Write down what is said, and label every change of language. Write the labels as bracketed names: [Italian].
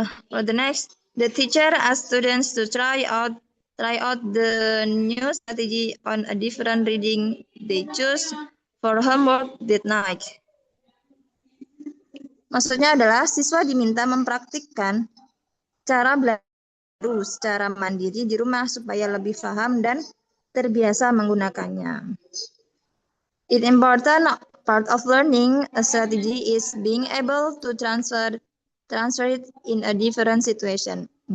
[English] For the next, the teacher asks students to try out the new strategy on a different reading they choose for homework that night. [Indonesian] Maksudnya adalah siswa diminta mempraktikkan cara belajar baru secara mandiri di rumah supaya lebih paham dan terbiasa menggunakannya. [English] An important part of learning a strategy is being able to transfer it in a different situation.